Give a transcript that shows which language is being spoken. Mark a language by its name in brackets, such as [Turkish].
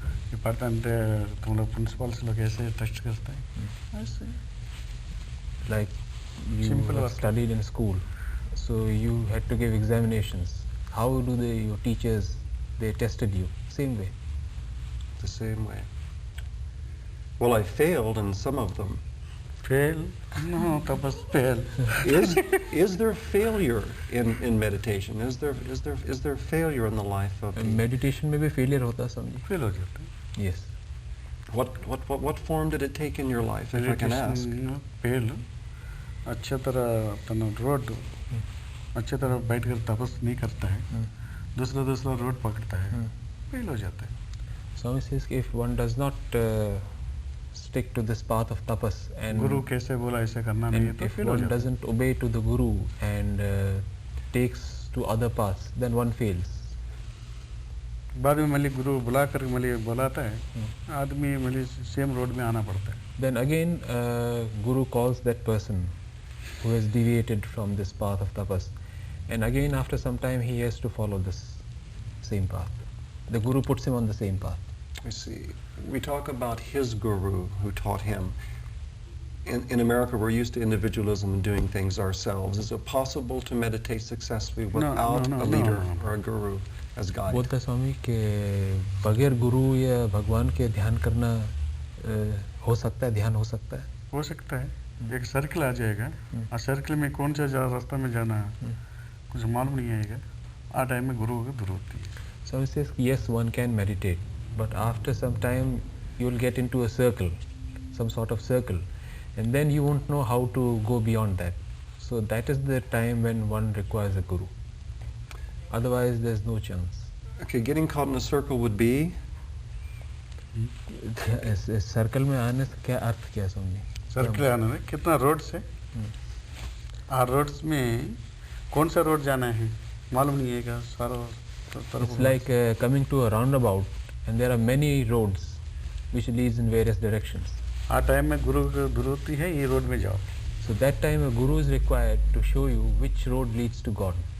[Hindi] ये पढ़ता है तुम लोग प्रिंसिपल से लोग ऐसे टेस्ट करते हैं. ऐसे. [English] Like you studied in school, so you had to give examinations. How do your teachers, they tested you? Same way. The same way. Well, I failed in some of them. Fail? No, tapas fail. Is there failure in meditation? Is there failure in the life of [Hindi] meditation में भी failure होता है समझिए. Fail हो जाता है. [English] Yes. What form did it take in your life, if I can ask? Fail. [Hindi] अच्छे तरह अपना रोड अच्छे तरह बैठकर तपस नहीं करता है. दूसरा रोड पकड़ता है. फेल हो जाता है. [English] Swami says if one does not stick to this path of tapas and [Hindi] गुरु कैसे बोला ऐसे करना नहीं है तो [English] if one doesn't obey to the guru and takes to other paths, then one fails. [Hindi] बाद में मल्ली गुरु बुलाकर मल्ली बुलाता है. आदमी मल्ली सेम रोड में आना पड़ता है. [English] Then again guru calls that person who has deviated from this path of tapas, and again after some time he has to follow this same path. The guru puts him on the same path. I see. We talk about his guru who taught him. In America, we're used to individualism and doing things ourselves. Is it possible to meditate successfully without a leader or a guru as guide? [Hindi] बोलता है स्वामी कि बगैर गुरु या भगवान के ध्यान करना हो सकता है, ध्यान हो सकता है? हो सकता है. एक सर्कल आ जाएगा और सर्कल में कौन सा रास्ता में जाना है कुछ मालूम नहीं आएगा. आ टाइम में गुरु की जरूरत होती है. [English] So he says yes, one can meditate, but after some time you will get into a circle, some sort of circle, and then you won't know how to go beyond that. So that is the time when one requires a guru. Otherwise there's no chance. Okay, getting caught in a circle would be? [Hindi] इस circle में आने से क्या अर्थ क्या समझे? Circle आने में कितना रोड से और रोड्स में कौन सा रोड जाना है मालूम नहीं है क्या सारा. [English] It's like coming to a roundabout and there are many roads which leads in various directions. [Hindi] Uh time में गुरु की जरूरत है ये रोड में जाओ. [English] So that time a guru is required to show you which road leads to God.